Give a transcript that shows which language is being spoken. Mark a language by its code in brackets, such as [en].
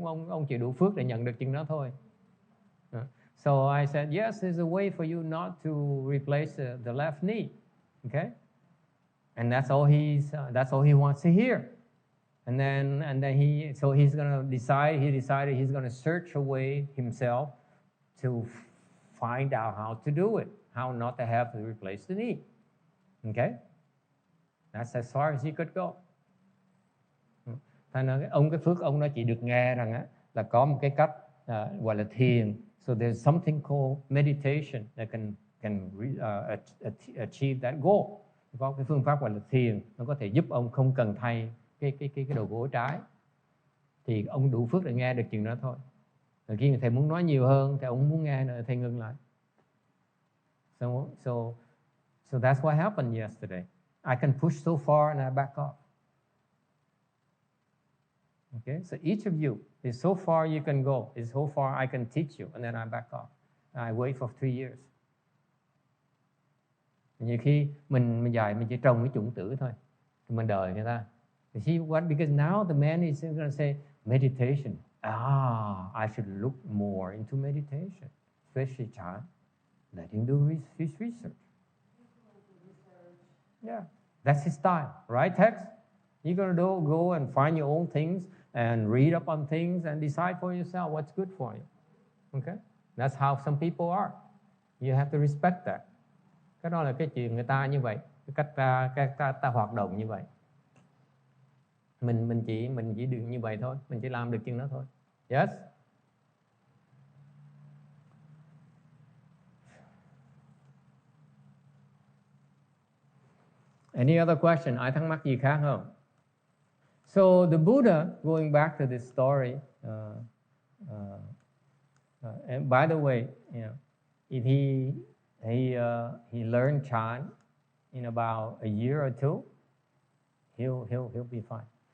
[vi] Ông chỉ đủ phước để nhận được chân đó thôi. [en] So I said, yes, there's a way for you not to replace the left knee. Okay? And that's all he wants to hear. And then he's going to decide. He decided he's going to search a way himself to find out how to do it, how not to have to replace the knee. Okay, that's as far as he could go. [vi] Thành ra cái phước ông nó chỉ được nghe rằng á, là có một cái cách gọi là thiền. [en] So there's something called meditation that can achieve that goal. [vi] Có cái phương pháp gọi là thiền, nó có thể giúp ông không cần thay cái đầu gối trái. Thì ông đủ phước để nghe được chuyện đó thôi. Rồi khi thầy muốn nói nhiều hơn, thì ông muốn nghe nữa, thầy ngừng lại. [en] So that's what happened yesterday. I can push so far and I back off. Okay, so each of you is so far you can go, is so far I can teach you, and then I back off. I wait for 3 years. [vi] Nhiều khi mình dạy mình chỉ trồng cái chủng tử thôi, thì mình đợi người ta. [en] You see what? Because now the man is going to say meditation. I should look more into meditation, especially child. Let him do his research. Yeah, that's his style, right? Tex? You're going to go and find your own things and read up on things and decide for yourself what's good for you. Okay? That's how some people are. You have to respect that. [vi] Cái đó là cái chuyện người ta như vậy, cái cách ta hoạt động như vậy. Mình chỉ được như vậy thôi, mình chỉ làm được chuyện đó thôi. Yes. [en] Any other question? [vi] Ai thắc mắc gì khác không? [en] So the Buddha, going back to this story, and by the way, if he learned Chan in about a year or two, he'll be fine.